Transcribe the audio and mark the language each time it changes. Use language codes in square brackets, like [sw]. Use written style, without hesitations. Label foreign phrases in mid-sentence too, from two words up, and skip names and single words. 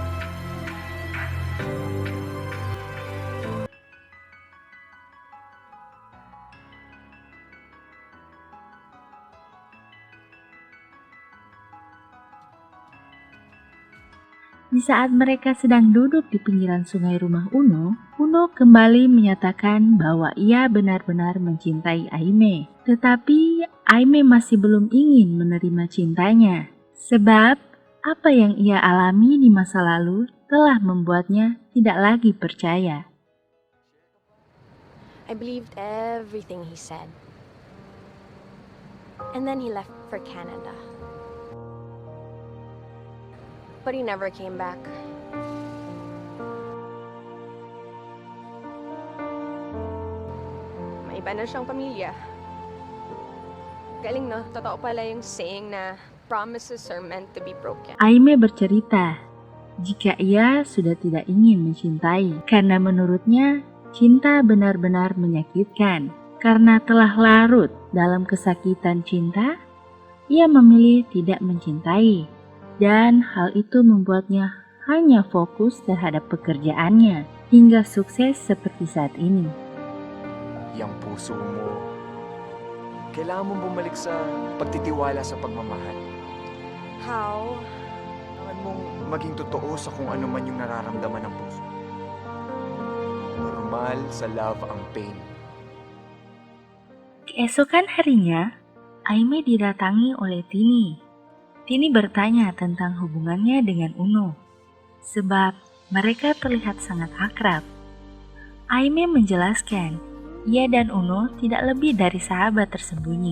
[id] Di saat mereka sedang duduk di pinggiran sungai rumah Uno kembali menyatakan bahwa ia benar-benar mencintai Aime. Tetapi Aime masih belum ingin menerima cintanya. Sebab apa yang ia alami di masa lalu telah membuatnya tidak lagi percaya. [en] I believed everything he said. And then he left for Canada. But he never came back. [tl] May iba na siyang pamilya. Galing no, totoo pala yung saying na [en] promises are meant to be broken. [id] Aime bercerita jika ia sudah tidak ingin mencintai karena menurutnya cinta benar-benar menyakitkan. Karena telah larut dalam kesakitan cinta, ia memilih tidak mencintai. Dan hal itu membuatnya hanya fokus terhadap pekerjaannya hingga sukses seperti saat ini. [tl] Yang puso mo, kailangan mong bumalik sa pagtitiwala sa pagmamahal. [en] How? [tl] Kailangan mong maging totoo sa kung ano man yung nararamdaman ng puso. Normal sa love ang pain. [id] Keesokan harinya, Aime didatangi oleh Tini. Tini bertanya tentang hubungannya dengan Uno, sebab mereka terlihat sangat akrab. Aime menjelaskan, ia dan Uno tidak lebih dari sahabat tersembunyi.